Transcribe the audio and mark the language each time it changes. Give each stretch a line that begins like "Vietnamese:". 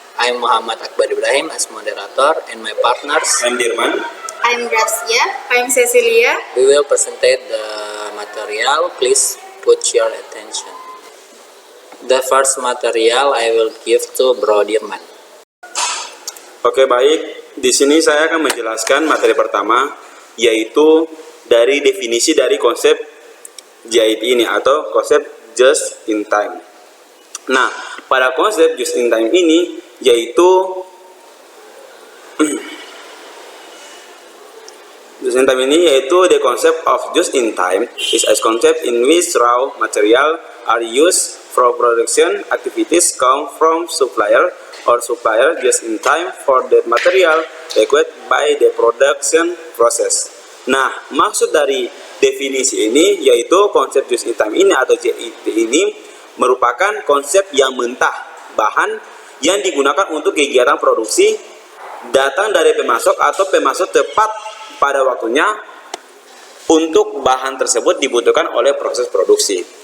English: I am Muhammad Akbar Ibrahim as moderator and my partners. I'm Dirman. I'm Gracia. I'm Cecilia. We will presentate the material. Please put your attention. The first material I will give to Bro Dirman.
Indonesian: Oke, baik. Di sini saya akan menjelaskan materi pertama, yaitu dari definisi dari konsep JIT ini atau konsep just in time. Nah, pada konsep just in time ini yaitu
English: just in time ini yaitu the concept of just in time is a concept in which raw material are used for production activities come from supplier or supplier just in time for that material required by the production process.
Indonesian: Nah, maksud dari definisi ini yaitu konsep just in time ini atau JIT ini merupakan konsep yang mentah, bahan yang digunakan untuk kegiatan produksi datang dari pemasok atau pemasok tepat pada waktunya untuk bahan tersebut dibutuhkan oleh proses produksi.